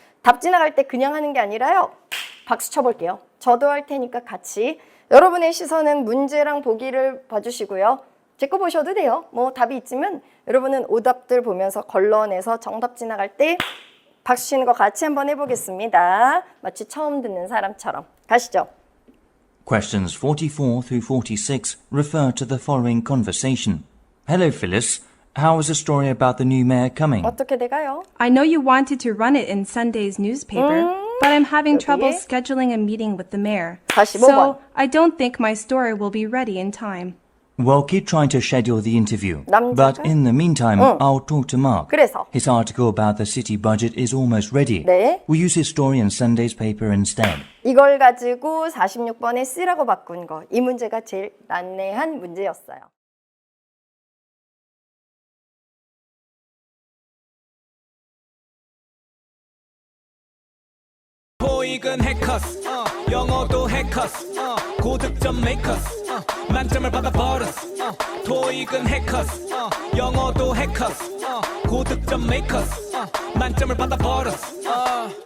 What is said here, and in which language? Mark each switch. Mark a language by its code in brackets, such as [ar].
[ko] 답 지나갈 때 그냥 하는 게 아니라요. 박수 쳐볼게요. 저도 할 테니까 같이. 여러분의 시선은 문제랑 보기를 봐주시고요. 제 거 보셔도 돼요. 뭐 답이 있으면 여러분은 오답들 보면서 걸러내서 정답 지나갈 때 박수 치는 거 같이 한번 해보겠습니다. 마치 처음 듣는 사람처럼. 가시죠. [en] Questions 44 through 46 refer to the following conversation. Hello, Phyllis. How is the story about the new mayor coming? [ko] 어떻게 돼가요? [en] I know you wanted to run it in Sunday's newspaper, but I'm having trouble [ko] 여기. [en] scheduling a meeting with the mayor. [ko] 45번. [en] So I don't think my story will be ready in time. Well, keep trying to schedule the interview. [ko] 남자가? [en] But in the meantime, I'll talk to Mark. [ko] 그래서? [en] His article about the city budget is almost ready. [ko] 네. [en] We'll use his story in Sunday's paper instead. [ko] 이걸 가지고 46번에 C라고 바꾼 거. 이 문제가 제일 난해한 문제였어요. 토익은 해커스 영어도 해커스 고득점 메이커스 만점을 받아 버렸어 토익은 해커스 영어도 해커스 고득점 메이커스 만점을 받아 버렸어